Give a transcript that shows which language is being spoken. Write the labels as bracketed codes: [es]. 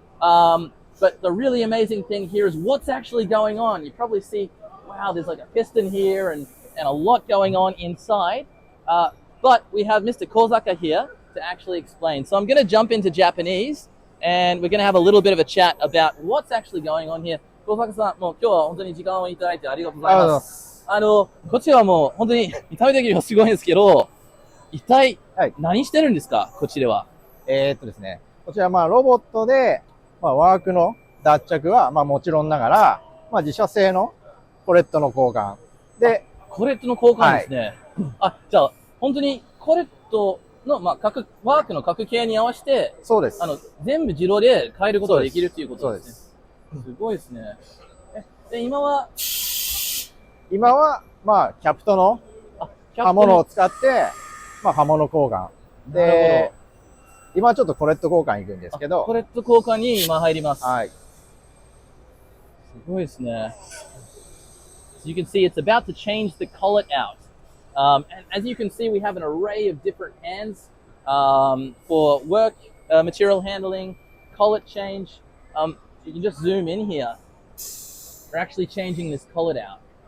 [en] But the really amazing thing here is what's actually going on. You probably see, wow, there's like a piston here and a lot going on inside. But we have Mr. Kozaka here to actually explain. So I'm going to jump into Japanese and we're going to have a little bit of a chat about what's actually going on here. [ja] Kozaka-san、もう今日は本当に時間をいただいてありがとうございます。こちらはもう本当に見た目的にはすごいんですけど、一体何してるんですか、こちらは。ですね、こちらロボットで、ワークの脱着はもちろんながら、自社製のコレットの交換で、コレットの交換ですね。じゃあ本当にコレットの、ワークの各系に合わせて、そうです。全部自動で変えることができるっていうことですね。すごいですね。で、今は、キャプトの刃物を使って、刃物交換。で、今はちょっとコレット交換行くんですけど。コレット交換に今入ります。はい。すごいですね。 [en] So you can see it's about to change the collet out. And as you can see, we have an array of different hands for work, material handling, collet change. You can just zoom in here. We're actually changing this collet out.